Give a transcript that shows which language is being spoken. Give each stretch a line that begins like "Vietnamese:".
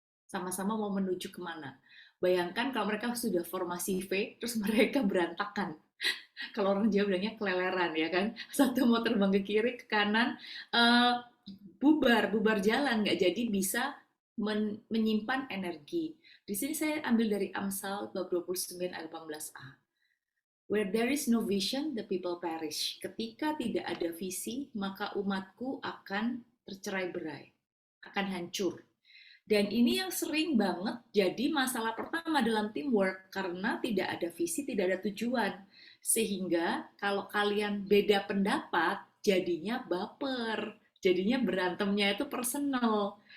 Indonesian: Sama-sama mau menuju kemana. Bayangkan kalau mereka sudah formasi V, terus mereka berantakan. Kalau orang Jawa bilangnya keleleran ya kan. Satu mau terbang ke kiri, ke kanan, bubar jalan, nggak jadi bisa menyimpan energi. Di sini saya ambil dari Amsal bab 29 ayat 18a.
English: Where there is no vision, the people perish.
Indonesian: Ketika tidak ada visi, maka umatku akan tercerai-berai, akan hancur. Dan ini yang sering banget jadi masalah pertama dalam teamwork, karena tidak ada visi, tidak ada tujuan. Sehingga kalau kalian beda pendapat, jadinya baper, jadinya berantemnya itu personal.